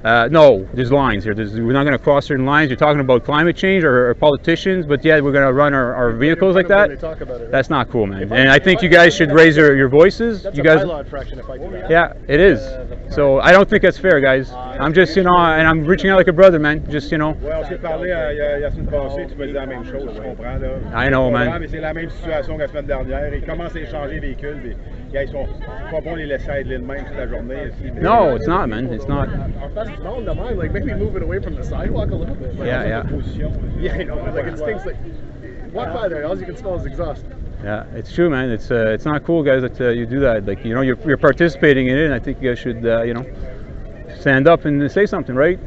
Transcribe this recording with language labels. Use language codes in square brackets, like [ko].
[en] No, there's lines here. We're not going to cross certain lines. You're talking about climate change or politicians, but yeah, we're going to run our vehicles like that. That's not cool, man. And I think you guys should raise your voices. That's you guys. Yeah, it is. So I don't think that's fair, guys. I'm just, and I'm reaching out like a brother, man. Just, [fr] Ouais, on s'est parlé la semaine passée, tu me disais la même chose, je comprends, là. [en] I know, man. [fr] Mais c'est la même situation que la semaine dernière. Ils commencent à échanger les véhicules, puis ils sont pas bons les laisser être de même toute la journée. [en] No, it's not, man. It's not. No, no, mind. Like maybe move it away from the sidewalk a little bit. Like, Yeah. Yeah, you know, like it stinks. Like walk by there, all you can smell is exhaust. Yeah, it's true, man. It's not cool, guys, that you do that. Like, you're participating in it, and I think you guys should, stand up and say something, right?